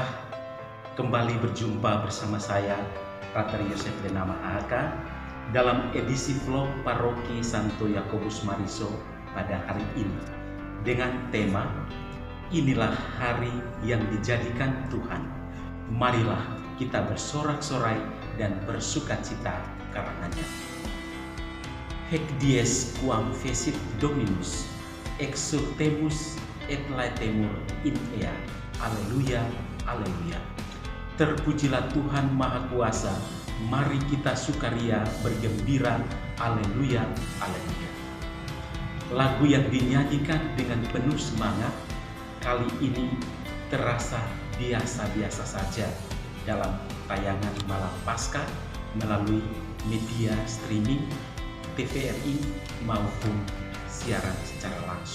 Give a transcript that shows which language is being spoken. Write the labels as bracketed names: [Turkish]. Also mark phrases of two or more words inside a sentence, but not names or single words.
[Indonesian] Kembali berjumpa bersama saya, Pater Yosef Denama Aka, dalam edisi vlog Paroki Santo Yakobus Mariso pada hari ini dengan tema Inilah Hari yang Dijadikan Tuhan. Marilah kita bersorak-sorai dan bersukacita karenanya. [Latin] Haec dies quam fecit Dominus, exultemus et laetemur in ea. Alleluia, alleluia. [Indonesian] Terpujilah Tuhan Maha Kuasa, mari kita sukaria bergembira. [Latin] Alleluia, alleluia. [Indonesian] Lagu yang dinyanyikan dengan penuh semangat kali ini terasa biasa-biasa saja dalam tayangan malam Paskah melalui media streaming TVRI maupun siaran secara langsung.